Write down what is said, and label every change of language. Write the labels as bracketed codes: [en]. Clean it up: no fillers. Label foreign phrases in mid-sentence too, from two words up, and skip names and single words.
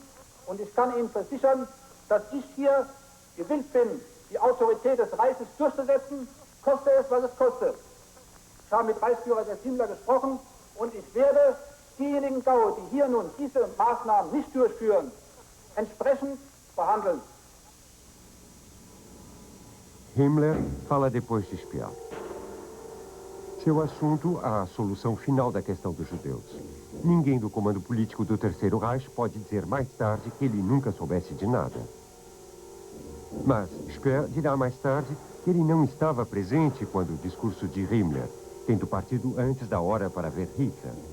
[de] Und ich kann Ihnen versichern, dass ich hier gewillt bin, die Autorität des Reiches durchzusetzen, koste es, was es koste. Ich habe mit Reichsführer Himmler gesprochen und ich werde diejenigen Gaue, die hier nun diese Maßnahmen nicht durchführen, entsprechend behandeln. [pt] Himmler fala depois de Speer. Seu assunto, a solução final da questão dos judeus. Ninguém do comando político do Terceiro Reich pode dizer mais tarde que ele nunca soubesse de nada. Mas Speer dirá mais tarde que ele não estava presente quando o discurso de Himmler, tendo partido antes da hora para ver Hitler.